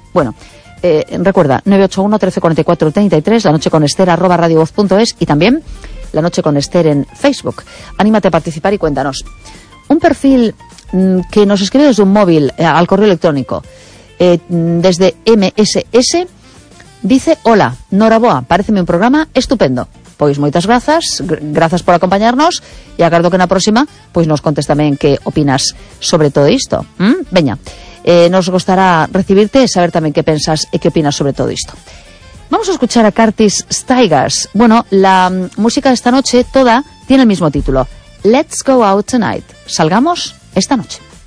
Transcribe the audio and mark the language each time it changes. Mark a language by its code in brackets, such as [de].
[es] Bueno, recuerda, 981 1344 33, la noche con Esther, @radiovoz.es, y también la noche con Esther en Facebook. Anímate a participar y cuéntanos. Un perfil que nos escribe desde un móvil al correo electrónico, desde MSS, dice: [gl] hola, noraboa, pareceme un programa estupendo. Pois moitas grazas, grazas por acompañarnos, e agardo que na próxima pois nos contes tamén que opinas sobre todo isto. Veña, nos gostará recibirte e saber tamén que pensas e que opinas sobre todo isto. [es] Vamos a escuchar a Curtis Stigers. Bueno, la música de esta noche toda tiene el mismo título: Let's Go Out Tonight. Salgamos esta noche.